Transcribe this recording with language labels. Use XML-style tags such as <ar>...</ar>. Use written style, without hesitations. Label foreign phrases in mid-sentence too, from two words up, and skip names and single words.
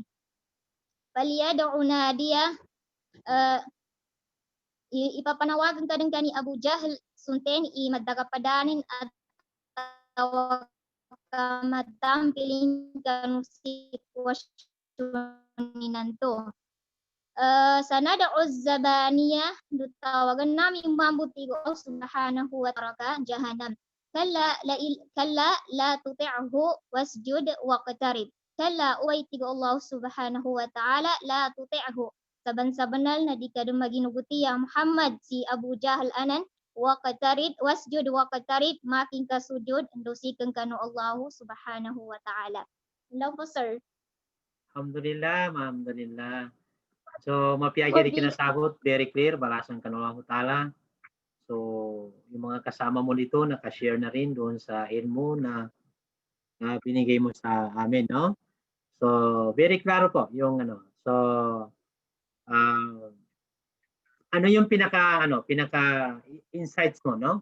<mdh>Paliyad'u nadiya ipapanawagan ka din kani Abu Jahal sunten i madagapadanin at matampiling kanu sitwasyon ninanto.</mdh> <ar>سندع الزبانية</ar> <mdh>dutawagan namin mambuti ko</mdh> <ar>سبحانه وتعالى</ar> <mdh>jahannam.</mdh> <ar>كلا لا تطعه واسجد واقترب. كلا أطع ko الله سبحانه وتعالى لا تطعه.</ar> <mdh>Saban-sabanal na di ka dumaginuguti ya Muhammad si Abu Jahal anan</mdh> <ar>واقترب واسجد واقترب</ar> <mdh>making kasujud endusikan kanu Allah</mdh> <ar>سبحانه وتعالى.</ar> <tl>Hello po sir.</tl> <ar>الحمد لله، الحمد لله.</ar> <mdh>So, mapiagya di kinasagot,</mdh> <en>very clear,</en> <mdh>balasan ka</mdh> <ar>الله تعالى.</ar> <tl>So, yung mga kasama mo dito, nakashare na rin doon sa ilmu na binigay mo sa amin, no? So, very klaro po yung ano. So, ano yung pinaka insights mo, no?</tl>